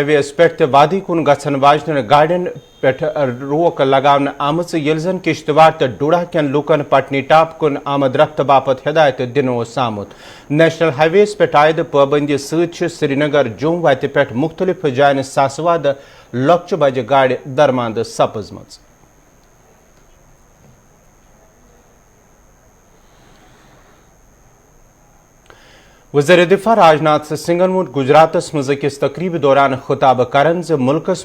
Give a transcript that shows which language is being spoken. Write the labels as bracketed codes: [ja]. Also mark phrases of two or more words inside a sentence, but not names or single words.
[ks] ویس پہ وادی کن گھن واجن گاڑین پہ روک لگانے آمت، یل زن کشتواڑ تو ڈوڈا کین لوکن پٹنی ٹاپ کن آمد رفت باپت ہدایت دن آمت۔ [en] National Highway [ks] ویس پہ عائد پابندی ست سری نگر جوم وتہ پہ مختلف جائن ساسواد لۄکچہ بجہ گاڑ درماند سپزمژ۔ وزیر دفاع راجناتھ سنگھن وون گجراتس مز اکس تقریب دوران خطاب کرن ز ملکس